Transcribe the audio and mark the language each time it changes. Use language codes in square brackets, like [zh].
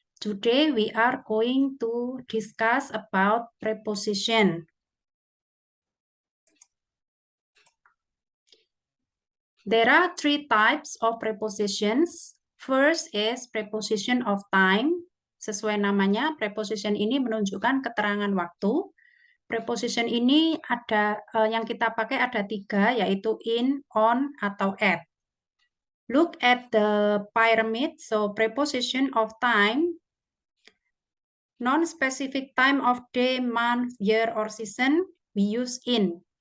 [en] Today we are going to discuss about preposition. There are three types of prepositions. First is preposition of time. [id] Sesuai namanya, preposition ini menunjukkan keterangan waktu. Preposition ini yang kita pakai ada tiga, yaitu in, on, atau at. [en] Look at the pyramid. So preposition of time, non-specific time of day, month, year, or season, we use in.